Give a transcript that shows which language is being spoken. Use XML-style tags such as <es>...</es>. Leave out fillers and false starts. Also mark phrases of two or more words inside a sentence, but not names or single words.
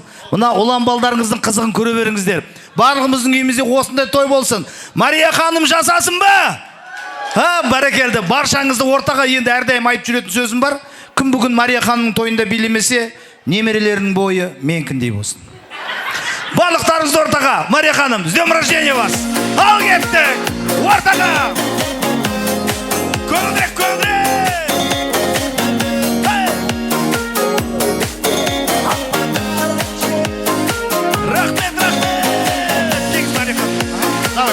<kk>Мына ұлан балдарыңыздың қызығын көре беріңіздер. Барлығымыздың үйімізде осындай той болсын. Мария ханым жасасын ба? Бәрекелді. Баршаңызды ортаға енді әрдайым айтып жүретін сөзім бар. Кім бүгін Мария ханымның тойында билемесе, немерелерінің бойы менікіндей болсын. Барлықтарыңызды ортаға. Мария ханым,</kk> <ru>с днем рождения вас.</ru> <kk>Ал кеттік. Ортаға. Көңілдірек, көңілдірек. Рахмет, рахмет. Тегіз Мария ханым. Давай.</kk>